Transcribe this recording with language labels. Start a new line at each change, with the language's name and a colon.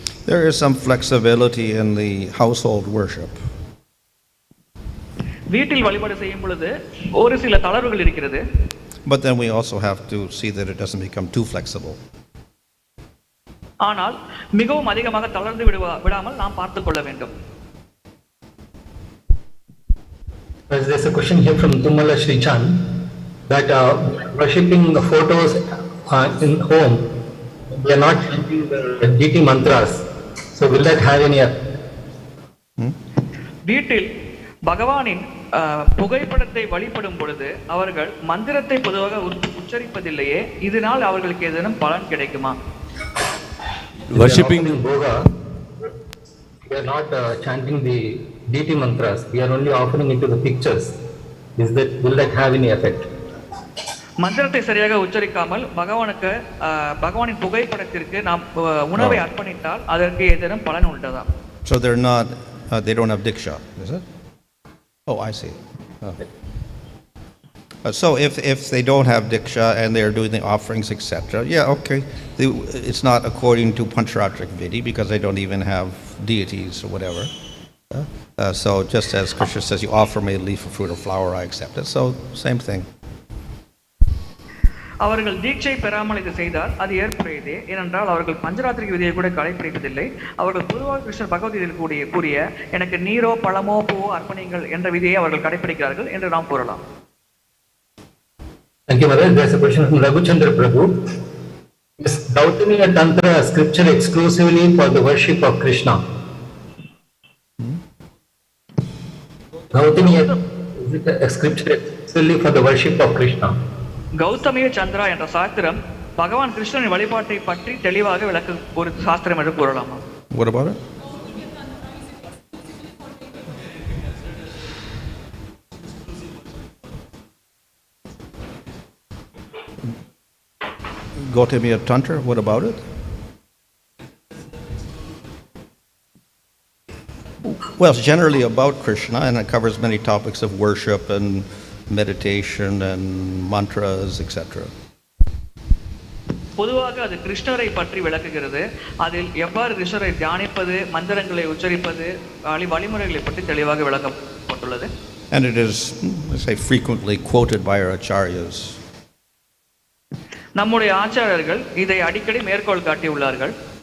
English: There is some flexibility in the household worship.
Tamil: வீட்டில் வழிபாடு செய்யும் பொழுது ஒரு சில தளர்வுகள் இருக்கிறது.
English: But then we also have to see that it doesn't become too flexible.
Tamil: ஆனால் மிகவும் அதிகமாக தளர்ந்து விடாமல் நாம் பார்த்துக் கொள்ள வேண்டும்.
English: There's a question here from Tumala Srichan that worshipping the photos in home, we are not chanting the deity mantras. So will that have any effect?
Tamil: வீட்டில் பகவானின் புகைப்படத்தை வழிபடும் பொழுது அவர்கள் மந்திரத்தை பொதுவாக உச்சரிப்பதில்லையே, இதனால் அவர்களுக்கு ஏதேனும் பலன் கிடைக்குமா?
English: Worshipping Boga, we are not chanting the deity mantras. We are only offering it to the pictures. Will that have any effect?
Tamil: மந்திரத்தை சரியாக உச்சரிக்காமல் பகவானின் புகைப்படத்திற்கு நாம் உணவை அர்ப்பணித்தால் அதற்கு ஏதேனும் பலன் உள்ளதா?
English: So they're not, they don't have diksha, is it? Oh, I see. So if they don't have diksha and they are doing the offerings, etc., yeah, okay. It's not according to Pañcarātra Vidi because they don't even have deities or whatever. So just as Krishna says, you offer me a leaf of fruit or flower, I accept it. So same thing.
Tamil: அவர்கள் தீட்சை பெறாமல் இது செய்தால் அது ஏற்புடையதே. ஏனென்றால் அவர்கள் பஞ்சராத்திரிக விதியை கூட கடைபிடிப்பதில்லை. அவர்கள் பொதுவாக கிருஷ்ணர் பகவத்கீதையில் கூறிய எனக்கு நீரோ பழமோ பூவோ அர்ப்பணிங்கள் என்ற விதியை அவர்கள் கடைபிடிக்கிறார்கள் என்று நாம் கூறலாம்.
English: Thank you, Maharaj. There's a question from Raghuchandra Prabhu. Is Gautamīya-tantra a scripture exclusively for the worship of Krishna? Gautamīya is it a scripture exclusively for the worship of Krishna?
Tamil: கௌதமிய-tantra என்ற சாஸ்திரம் பகவான் கிருஷ்ணனின் வழிபாட்டை பற்றி தெளிவாக விளக்கும் ஒரு சாஸ்திரம் என்று கூறலாமா?
English: What about it? Gautamīya-tantra, what about it? Well, it's generally about Krishna and it covers many topics of worship and meditation and mantras, etc.
Tamil: பொதுவாக அது கிருஷ்ணரை பற்றி விளக்குகிறது. அதில் எவ்வாறு கிருஷ்ணரை தியானிப்பது, மந்திரங்களை உச்சரிப்பது, வழிமுறைகளை பற்றி தெளிவாக விளக்கப்பட்டுள்ளது.
English: And it is, let's say, frequently quoted by our acharyas.
Tamil: நம்முடைய ஆச்சாரியர்கள் இதை அடிக்கடி மேற்கோள் காட்டியுள்ளார்கள்.